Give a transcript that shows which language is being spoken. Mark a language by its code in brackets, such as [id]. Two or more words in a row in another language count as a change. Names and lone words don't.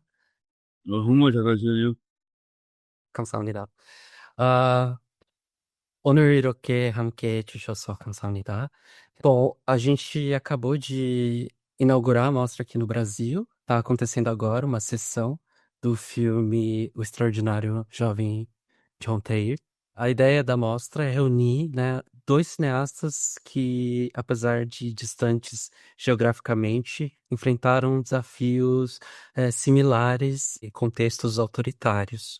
[ko] 정말 잘하셔요. 감사합니다. [pt] Ah, o [ko] 늘 이렇게 함께 해주셔서 감사합니다. [pt] Bom, a gente acabou de inaugurar a mostra aqui no Brasil. Está acontecendo agora uma sessão do filme O Extraordinário Jovem John Taylor. A ideia da mostra é reunir, né, dois cineastas que, apesar de distantes geograficamente, enfrentaram desafios similares e contextos autoritários.